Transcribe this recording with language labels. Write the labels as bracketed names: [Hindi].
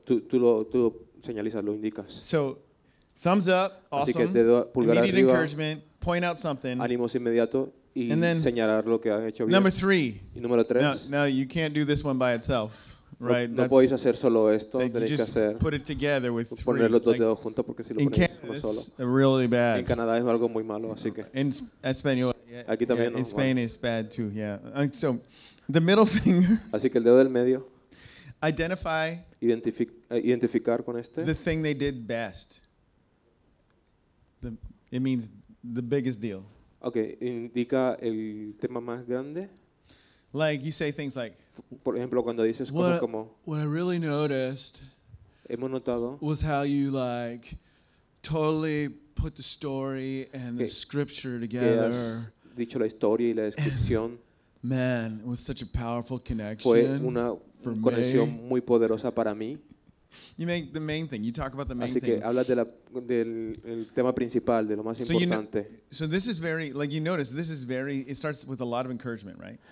[Spanish] tú lo señalizas, lo indicas. [English] So, thumbs up, awesome. [Spanish] Así que dedo, pulgar [English] immediate [Spanish] arriba, [English] encouragement, point out something. [Spanish] Ánimos inmediato y [English] then, [Spanish] señalar lo que han hecho bien. [English] Number three. [Spanish] Y número tres. [English] Now, you can't do this one by itself, right? [Spanish] No podéis hacer solo esto. Tenéis que hacer. [English] Put it together with three. [Spanish] Poner los dos dedos juntos porque si lo ponéis uno solo. [English] Really bad. [Spanish] En Canadá es algo muy malo, así que. [English] In español. [Spanish] Aquí también. [English] In Spain is bad too. Yeah. So, the middle finger. [Spanish] Así que el dedo del medio. [English] Identify. [Spanish] Identificar con este. [English] The thing they did best. It means the biggest deal. [Spanish] Okay, indica el tema más grande. [English] Like you say things like. [Spanish] Por ejemplo, cuando dices cosas como. [English] What I really noticed. [Spanish] Hemos notado. [English] Was how you like, totally put the story and the scripture together. [Spanish] Que has dicho la historia y la descripción. [English] Man, it was such a powerful connection. [Spanish] Fue una conexión muy poderosa para mí. [English] You make the main thing. You talk about the main [Spanish] thing. Así que hablas de del tema principal, de lo más importante. [English] So this is very, like you notice, this is very, it starts with a lot of encouragement, right?